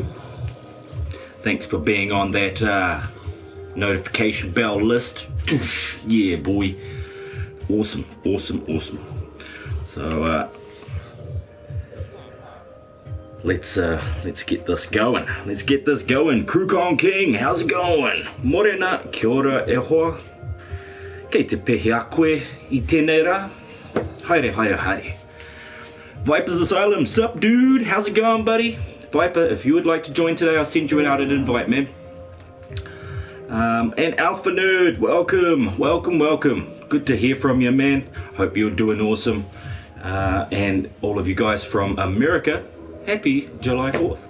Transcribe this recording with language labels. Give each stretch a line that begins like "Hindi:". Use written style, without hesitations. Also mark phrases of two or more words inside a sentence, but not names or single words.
English: Thanks for being on that notification bell list. Yeah, boy. Awesome. So let's get this going. Krukon King, how's it going?
Māori: Morena, kia ora e hoa. Kei te pehi a koe I tēnei. Haere.
English: Viper's Asylum, sup dude? How's it going, buddy? Viper, if you would like to join today, I'll send you out an invite, man. And Alpha Nerd, welcome. Good to hear from you, man. Hope you're doing awesome. And all of you guys from America, happy July 4th.